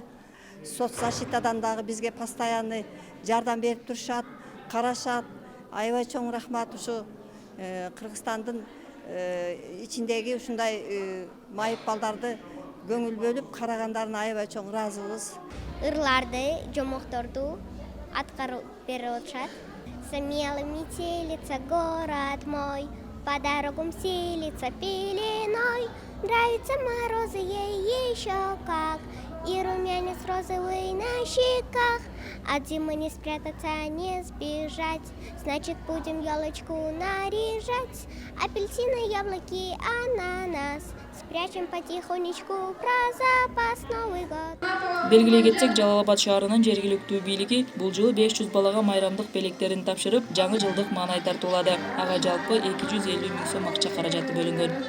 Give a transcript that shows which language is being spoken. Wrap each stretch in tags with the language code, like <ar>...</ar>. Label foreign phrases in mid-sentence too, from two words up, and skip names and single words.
<ky>Соцзащитадан дагы бизге постоянный жардам берип турушат, карашат. Аябай чоң рахмат ушу Кыргызстандын ичиндеги ушундай майып балдарды көңүл бөлүп карагандарына аябай чоң ыраазыбыз. Ырларды, жомокторду аткарып берип атышат.</ky> <ru>Смело метелится город мой, по дорогам селится пеленой. Нравятся морозы ей еще как, и румянец розовый на щеках. От зимы не спрятаться, не сбежать, значит будем елочку наряжать. Апельсины, яблоки, ананас, спрячем потихонечку про запас Новый год.</ru> <ky>Белгилей кетсек, Жалал Абад шаарынын жергиликтүү бийлиги бул жылы 500 балага майрамдык белектерин тапшырып, жаңы жылдык маанай тартуулады. Ага жалпы 250 000 сом акча каражаты бөлүнгөн.</ky>